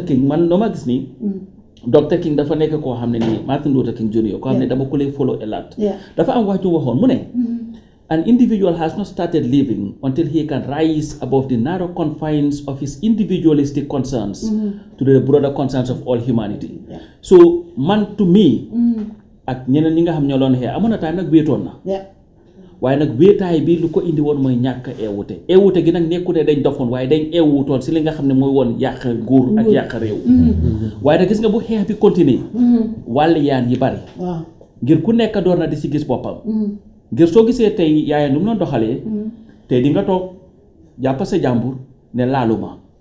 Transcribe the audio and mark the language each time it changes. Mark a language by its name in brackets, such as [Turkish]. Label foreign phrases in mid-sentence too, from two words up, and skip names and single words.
[Wolof] King man dama gis ni Dr. King dafa nekk koo xam ne nii Martin Luther King Jr. koo xam ne dama ko lay [English] follow a lot [Wolof] dafa am wax ju waxoon mu ne [English] an individual has not started living until he can rise above the narrow confines of his individualistic concerns to the broader concerns of all humanity. [Wolof] So man to me ak ñeneen ñi nga xam ñoo doon xeex amoon na time nag wéetoon na waaye nag wéetaay bi lu ko indi woon mooy ñàkk eewute gi nag nekkute dañ dofoon waaye dañ eewutoon si li nga xam ne mooy woon yàq nguur ak yàq réew waaye nag gis nga bu xeex bi continuer wàlli yaan yi bari ngir ku nekk door na di si gis boppam ngir soo gisee tey Yaaya nu mu doon doxalee tey di nga toog jàpp sa jàmbur ne laaluma